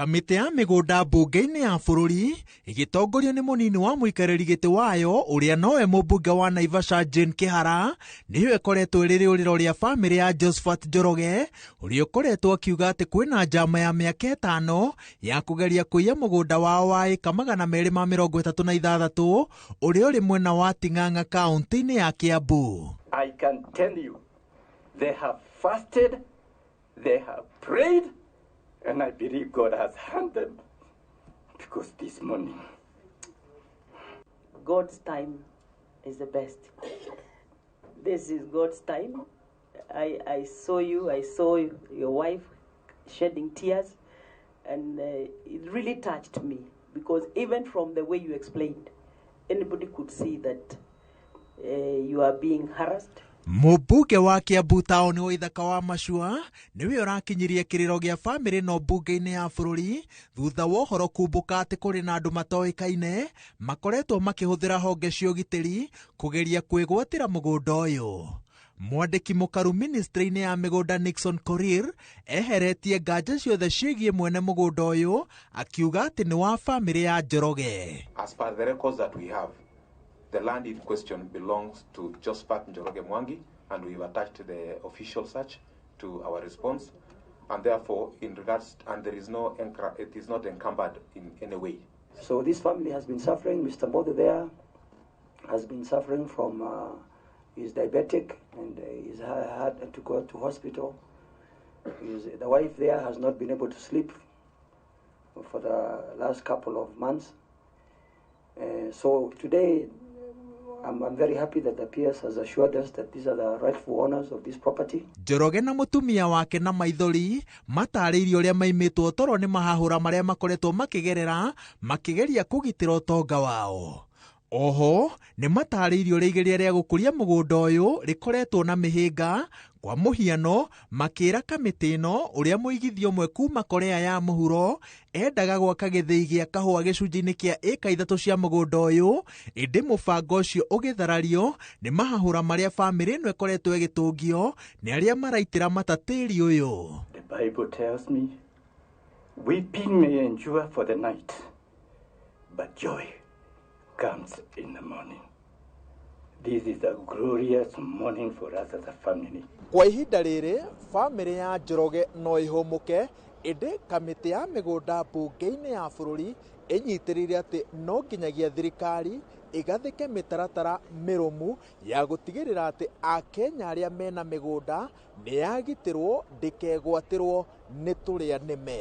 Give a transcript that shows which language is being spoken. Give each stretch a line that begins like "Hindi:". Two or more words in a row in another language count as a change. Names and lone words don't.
Kikuyu: Kamĩtĩ ya mĩgũnda mbunge-inĩ ya bũrũri ĩgĩtongorio nĩ mũnini wa mũikarĩri gĩtĩ wayo ũrĩa nowe mũmbunge wa Naivasha Jane Kĩhara nĩyo ĩkoretwo ĩrĩ rĩũrĩro rĩa bamĩrĩ ya Josephat Njoroge ũrĩa ũkoretwo akiuga atĩ kwĩna njama ya mĩaka 5 ya kũgeria kũiya mũgũnda wao wa ĩka 236 ũrĩa ũrĩ mwena wa Ting'ang'a kaunti-inĩ ya Kiambu.
English: I can tell you, they have fasted, they have prayed, and I believe God has heard them, because this morning, God's time is the best. This is God's time. I saw you, I saw your wife shedding tears, and it really touched me, because even from the way you explained, anybody could see that you are being harassed.
Kikuyu: Mũmbunge wa Kiambu Town wa Ithaka wa Macua nĩwe ũrakinyirie kĩrĩro gĩa bamĩrĩ no mbunge-inĩ ya bũrũri thutha wa ũhoro kumbũka atĩ kũrĩ na andũ matoĩkaine makoretwo makĩhũthĩra honge cia ũgitĩri kũgeria kwĩgwatĩra mũgũnda ũyũ. Mwandĩki mũkaru ministry-inĩ ya mĩgũnda Nixon Korir eheretie nganja ciothe ciĩgiĩ mwene mũgũnda ũyũ akiuga atĩ nĩ wa bamĩrĩ ya Njoroge.
English: As per the records that we have, the land in question belongs to Josephat Njoroge Mwangi, and we've attached the official search to our response, and therefore, in regards, and there is no, it is not encumbered in any way. So this family has been suffering. Mr. Mbode there has been suffering from, he's diabetic, and he's had to go to hospital. The wife there has not been able to sleep for the last couple of months. So today, I'm very happy that the PS has assured us that these are the rightful owners of this property.
Kikuyu: Njoroge na mũtumia wake na maithori matarĩirio ũrĩa maimĩtwo toro nĩ mahahũra marĩa makoretwo makĩgerera makĩgeria kũgitĩra ũtonga wao. Oho nĩ matarĩirio ũrĩa igeria rĩa gũkũria mũgũnda ũyũ rĩkoretwo na mĩhĩnga. Kwa mũhiano makĩra kamĩtĩ ĩno ũrĩa mũigithio ũmwe kuma Korea ya mũhuro endaga gwaka gĩthĩi gĩa kahũa gĩcunjĩ-inĩ kĩa ĩka 3 cia mũgũnda ũyũ, ĩndĩ mũbango ũcio ũgĩtharario nĩ mahahũra marĩa bamĩrĩ ĩno ĩkoretwo ĩgĩtũngio nĩ arĩa maraitĩra mata tĩri ũyũ.
English: The Bible tells me, weeping may endure for the night, but joy comes in the morning. This is a glorious morning for us as a family.
Kikuyu: Kwa ihinda rĩrĩ, bamĩrĩ ya Njoroge no ĩhũmũke, ĩndĩ kamĩtĩ ya mĩgũnda mbunge-inĩ ya bũrũri ĩnyitĩrĩire atĩ no nginyagia thirikari ĩgathĩke mĩtaratara mĩrũmu ya gũtigĩrĩra atĩ Akenya arĩa mena mĩgũnda nĩ yagitĩrwo ndĩkegwatĩrwo nĩ tũrĩa nĩme.